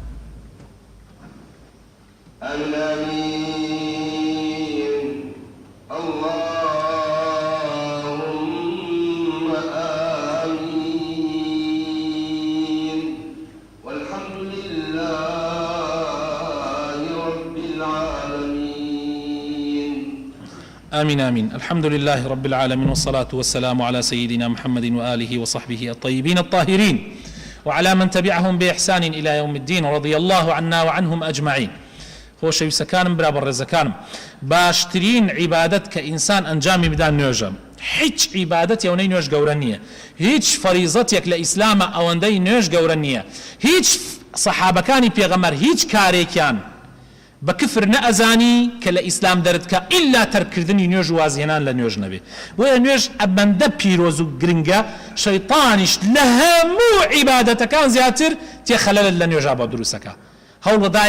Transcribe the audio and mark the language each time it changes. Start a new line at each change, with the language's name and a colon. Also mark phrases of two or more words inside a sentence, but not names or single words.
Arabic: آمين اللهم آمين والحمد لله رب العالمين آمين آمين الحمد لله رب العالمين والصلاة والسلام على سيدنا محمد وآله وصحبه الطيبين الطاهرين وعلى من تبعهم بإحسان إلى يوم الدين رضي الله عنا وعنهم أجمعين
Central Kurdish: خۆشەویستەکانم برا بەڕێزەکانم باشترین عیبادەت کە ئینسان ئەنجامی بدان نوێژە هیچ عیبادەت ئەوەی نوێژ گەورە نییە هیچ فەریزەتێک لە ئیسلامە ئەوەندەی نوێژ گەورە نییە هیچ سەحابەکانی پێغەمبەر هیچ کارێکیان بە کفر نەئەزانی کە لە ئیسلام دەردکە ئیلا تەرکردنی نوێژ و وازهێنان لە نوێژ نەبێ بۆیە نوێژ ئەبەندە پیرۆز و گرنگە شەیطانیش لە هەموو عیبادەتەکان زیاتر تێخەلەلت لە نوێژا بە دروستەکە هەوڵەدا